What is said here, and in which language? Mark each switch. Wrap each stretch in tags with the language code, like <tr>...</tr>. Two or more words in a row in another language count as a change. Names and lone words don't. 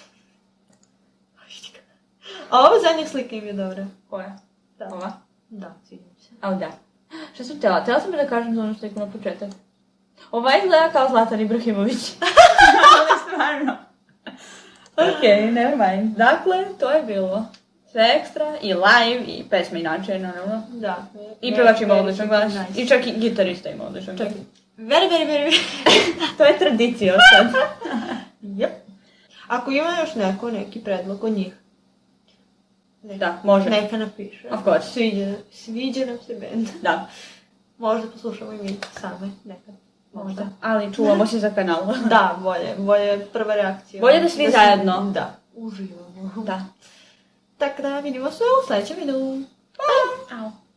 <sr>A ova zadnja slika im je dobra. Koja? Da. Ova? Da, sviđa mi se. A, da. Šta sam htjela? Htjela sam da kažem za onu sliku na početak. Ova izgleda kao Zlatan Ibrahimović. Ali stvarno. Okej,</sr> <en>never mind.</en> <sr>Dakle, to je bilo sve ekstra i live i pesme inače, naravno. Da. I pevač ima odličan glas.</sr> <en>Nice.</en> <sr>I čak i gitarista ima odličan glas.</sr> <en>Very.</en> <sr>To je tradicija sad.</sr> <en>Yep.</en> <sr>Ako ima još neki predlog od njih. Da, može. Neka napiše.</sr> <en>Of course.</en> <sr>Sviđa nam se band. Da, Možda poslušamo i mi same nekad. možda. Ali čuvamo se za kanal. Da, bolje prva reakcija. Bolje da svi zajedno. Da, uživamo. Da. Tako da vidimo se u sljedećem videu.</sr>